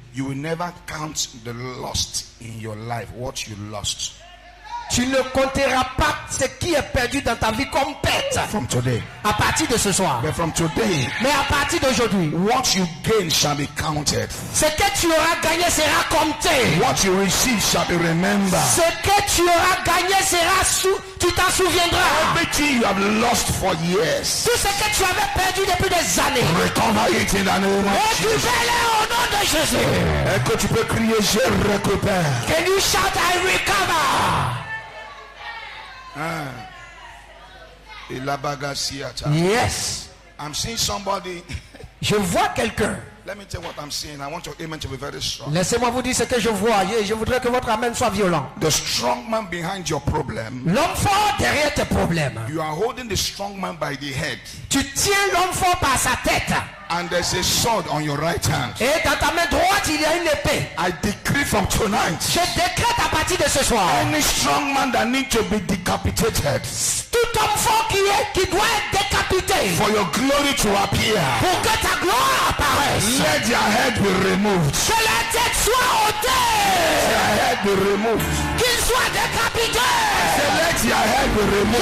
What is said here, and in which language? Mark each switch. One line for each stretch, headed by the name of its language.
English: you will never count the lost in your life, what you lost.
French: tu ne compteras pas ce qui est perdu dans ta vie comme perte.
English: From today.
French: À partir de ce soir.
English: But from today,
French: Mais à partir d'aujourd'hui,
English: what you gain shall be counted.
French: ce que tu auras gagné sera compté.
English: What you receive shall be remembered.
French: Ce que tu auras gagné sera tu t'en souviendras.
English: Everything you have lost for years,
French: Tout ce que tu avais perdu depuis des années,
English: recover it in the name of Jesus.
French: récupère-le au nom de Jésus. Et que tu peux crier, je récupère.
English: Can you shout, I recover? Et la bagasiata. Yes. I'm seeing somebody.
French: Je vois quelqu'un.
English: Let me tell you what I'm seeing. I want your amen to be very strong.
French: Laissez-moi vous dire ce que je vois. Je voudrais que votre amen soit violent.
English: The strong man behind your problem.
French: L'homme fort derrière tes problèmes.
English: You are holding the strong man by the head.
French: Tu tiens l'homme fort par sa tête.
English: And there's a sword on your right hand.
French: Et dans ta main droite, il y a une épée.
English: I decree from tonight.
French: Je décrète à partir de ce soir.
English: Any strong man that needs to be decapitated.
French: Tout homme fort qui doit être décapité.
English: For your glory to appear.
French: Pour que ta gloire apparaisse.
English: Let their head be removed.
French: Que la tête soit ôtée.
English: Their head be removed.
French: Qu'il soit décapité.
English: Let their head be removed.